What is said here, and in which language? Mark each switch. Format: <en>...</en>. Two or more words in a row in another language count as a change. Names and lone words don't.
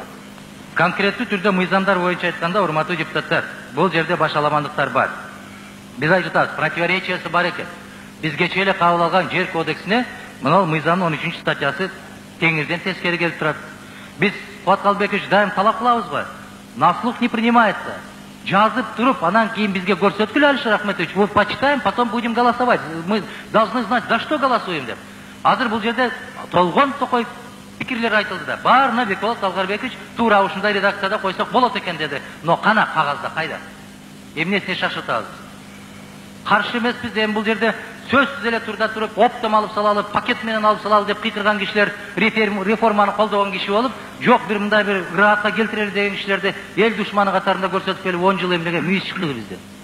<ky>Конкреттүү түрдө мыйзамдар боюнча айтканда, урматтуу депутаттар, бул жерде башаламандыктар бар. Биз айтып атабыз, противоречиясы бар экен. Биз кечээ эле кабыл алган жер кодексине мына мыйзамдын 13-статьясы теңирден тескери келип турат. Биз Фуат Калбекович дайым талап кылабыз го.</ky> <ru>На слух не принимается.</ru> <ky>Жазып туруп, анан кийин бизге көрсөткүлө, Алишер Ахметович,</ky> <ru>мы почитаем, потом будем голосовать. Мы должны знать, за что голосуем деп.</ru> <ky>Азыр бул жерде толгон токой пикирлер айтылды да. Баарына Бекболот Алгарбекович туура ушундай редакцияда койсок болот экен деди. Но кана кагазда кайда? Эмнесине шашытабыз? Каршы эмеспиз, эми бул жерде сөзсүз эле турда туруп, оптом алып салалы, пакет менен алып салалы деп кыйкырган кишилер, реформаны колдогон киши болуп, жок бир мындай бир ыраатка келтирели деген кишилерди эл душманы катарында көрсөтүп келип 10 жыл эмнеге мүйүз чыкты бизде.</ky>